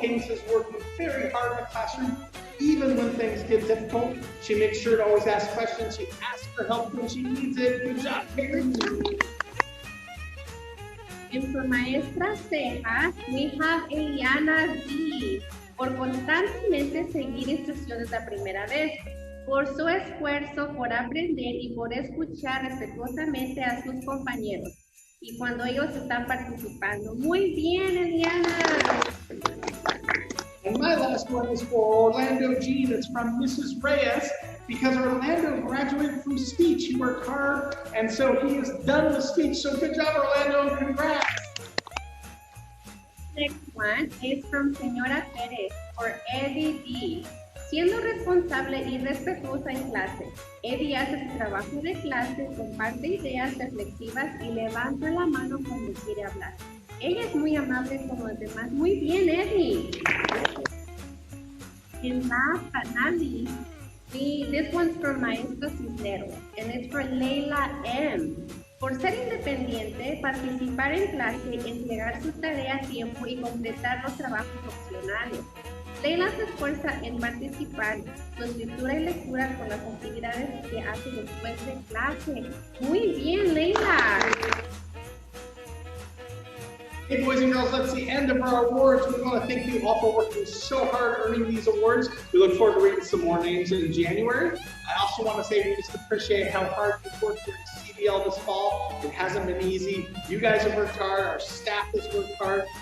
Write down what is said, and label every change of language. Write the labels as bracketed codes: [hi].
[en] Cadence is working very hard in the classroom, even when things get difficult. She makes sure to always ask questions. She asks for help when she needs it. Good job, Cadence. And for Maestra Ceja, we have Eliana D. [es] Por constantemente seguir instrucciones la primera vez. Por su esfuerzo por aprender y por escuchar respetuosamente a sus compañeros. y cuando ellos están participando. Muy bien, Eliana. [en] And my last one is for Orlando Jean. It's from Mrs. Reyes, because Orlando graduated from speech. He worked hard, and so he is done with speech. So good job, Orlando, and congrats. Next one is from Señora Pérez for Eddie D. [es] Siendo responsable y respetuosa en clase, Eddie hace su trabajo de clase, comparte ideas reflexivas y levanta la mano cuando quiere hablar. Ella es muy amable con los demás. Muy bien, Eddie. [en] And last but not least, this one's from Maestro Cisneros, and it's for Leila M. [es] Por ser independiente, participar en clase, entregar su tarea a tiempo y completar los trabajos opcionales. Leila se esfuerza en participar su escritura y lectura con las actividades que hace después de clase. Muy bien, Leila. [en] Hey, boys and girls, that's the end of our awards. We want to thank you all for working so hard earning these awards. We look forward to reading some more names in January. I also want to say we just appreciate how hard you've worked during CDL this fall. It hasn't been easy. You guys have worked hard. Our staff has worked hard.